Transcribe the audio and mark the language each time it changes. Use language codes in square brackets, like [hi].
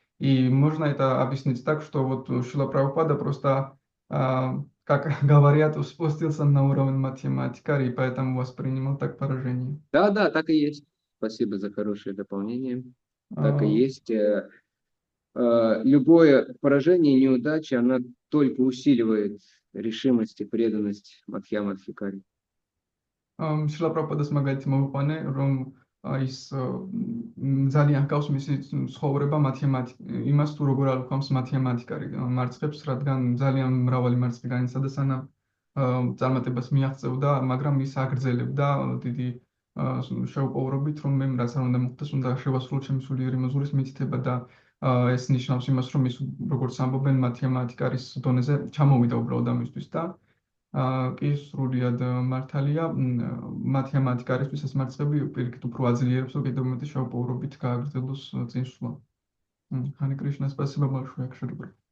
[ru] И можно это объяснить так, что вот Шрила Прабхупада просто, как говорят, спустился на уровень математикари, и поэтому воспринимал так поражение. Да, так и есть. Спасибо за хорошее дополнение. Так и А, есть. Любое поражение и неудача, она только усиливает решимость и преданность Мадхьямадхикари. [ka] შილა პრაბჰუპადას მაგალითი მოვიყვანე, რომ ის ძალიან ჰგავს მისი ცხოვრება იმას თუ როგორ ალუქამს მათემატიკარი მარცხებს, რადგან ძალიან მრავალი მარცხი განიცადა, სანამ წარმატებას მიაღწევდა, მაგრამ ის აგრძელებდა დიდი შეუპოვრობით, რომ მე რაც არ უნდა მოხდეს, უნდა შევასრულო ჩემი სულიერი მოზღურის მითითება და ეს ნიშნავს იმას, რომ ის როგორც ამბობენ მათემატიკარის დონეზე ჩამოვიდა უბრალოდ ამისთვის და კი სრულიად მართალია მათემატიკარისთვის ეს მარცხები პირიქით უფრო აძლიერებს, რომ კიდევ მეტი შეუპოვრობით გააგრძელოს წინსვლა. [ru] Харе Кришна, спасибо большое, Акшаджа Прабху.